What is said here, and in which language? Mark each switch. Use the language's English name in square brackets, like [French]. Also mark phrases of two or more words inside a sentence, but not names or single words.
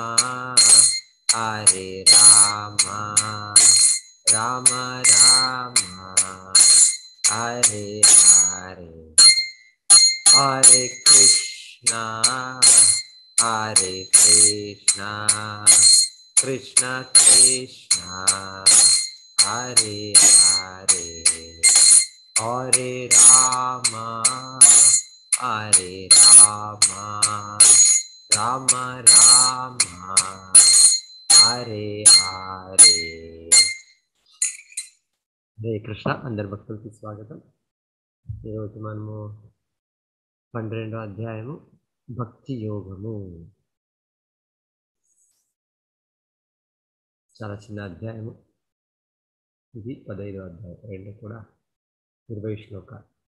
[Sanskrit] हरे राम राम राम हरे हरे हरे कृष्ण हरे कृष्ण कृष्ण कृष्ण हरे हरे हरे राम हरे राम राम राम हरे हरे [Telugu] హరే కృష్ణ, అందరి భక్తులకి స్వాగతం. ఈరోజు మనము 12వ అధ్యాయము భక్తి యోగము. చాలా చిన్న అధ్యాయము ఇది. 15వ అధ్యాయం, రెండు కూడా 20 శ్లోకాలు.